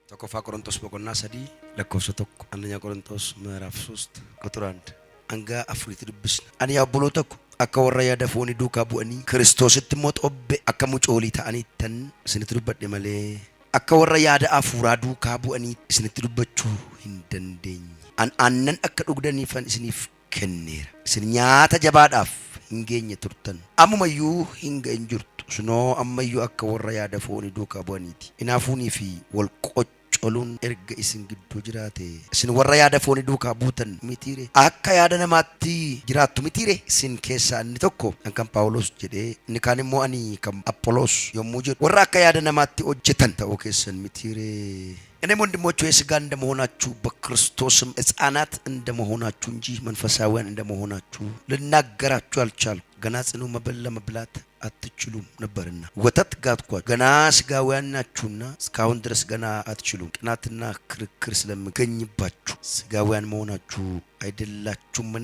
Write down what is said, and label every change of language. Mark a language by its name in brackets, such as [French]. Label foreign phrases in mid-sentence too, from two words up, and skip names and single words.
[Oromo] tokkoffaa Qorontos boqonnaa 3 lakkoofsa 1 [Amharic] አንደኛ ቆሮንቶስ ምዕራፍ 3 ቁጥር 1 [Oromo] hanga 4 dubbisna. Ani obboloota ko akka warra yaada foonii duukaa bu'anii Kiristoositti immoo xobbe akka mucoolii ta'aniittan isinitti dubbadhe malee akka warra yaada afuuraa duukaa bu'anii isinitti dubbachuu hin dandeenye. Aannan akka dhugdaniifan isiniif kenneera. Isin nyaata jabaadhaaf hin geenye turtan. Ammumayyuu hin ga'in jirtu. Sunoo ammayyuu akka warra yaada foonii duukaa bu'aniiti. Inaafuunii fi wal qocoluun erga isin gidduu jiraate isin warra yaada foonii duukaa buutan mitiire akka yaada namaatti jiraattu mitiire isin keessaa inni tokko kan Phaawulos jedhee inni kaan immoo ani kan Apholos yommuu jedhu warra akka yaada namaatti hojjetan ta'uu keessan mitiire. [Amharic] እኔ ወንድሞቼ የሥጋ እንደመሆናችሁ በክርስቶስም ሕፃናት እንደመሆናችሁ እንጂ መንፈሳውያን እንደመሆናችሁ ልናገራችሁ አልቻልኩም። ገና ጽኑ መብል ለመብላት አትችሉም ነበርና ወተት ጋትኳችሁ። ገና ሥጋውያን ናችሁና እስካሁን ድረስ ገና አትችሉም። ቅናትና ክርክር ስለሚገኝባችሁ ሥጋውያን መሆናችሁ አይደላችሁምን?